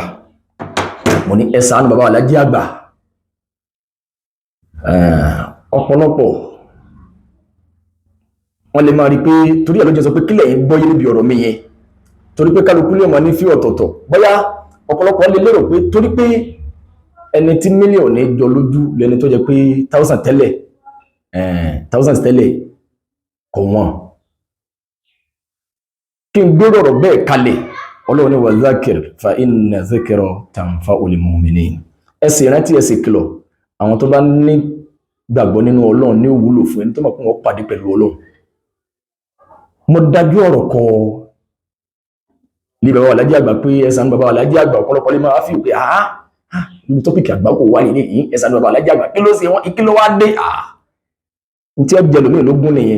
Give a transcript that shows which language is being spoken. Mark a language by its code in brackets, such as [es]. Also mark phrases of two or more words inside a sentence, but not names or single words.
[yo] Mo ní ẹ ṣàánú bàbá Alhaji Àgbà. Ọ̀pọ̀lọpọ̀ wọ́n lè máa rí pé torí ẹ̀ ló jẹ́ sọ pé kílẹ̀ yín gbọ́yé níbi ọ̀rọ̀ mi yẹn, torí pé kálukú lè máa ní fí ọ̀tọ̀ọ̀tọ̀. Bóyá ọ̀pọ̀lọpọ̀ lè lérò pé torí pé ẹni tí mílíọ̀nù ní jọ lójú lẹni tó jẹ́ pé thousands tẹ́lẹ̀ kò wọ́n. Kí n gbérò ọ̀rọ̀ bẹ́ẹ̀ kalẹ̀, Ọlọ́run ní [ar] وذكر فإن الذكرى تنفع المؤمنين. [yo] Ẹ sì rántí, ẹ sì kìlọ̀ àwọn tó bá ní gbàgbọ́ nínú Ọlọ́run ní òwúlò fún ẹni tó mọ̀ pé wọ́n pàdé pẹ̀lú Ọlọ́run. Mo dájú ọ̀rọ̀ kọ ní bàbá Alhaji Àgbà pé ẹ ṣàánú bàbá Alhaji Àgbà. Ọ̀pọ̀lọpọ̀ lè máa fi pé ibi tọ́pìkì àgbà kò wá nìyí, ẹ ṣàánú bàbá Alhaji Àgbà kí ló ṣe wọ́n, kí ló wá dé n tí ẹ jẹ lómi lógún nìyẹn.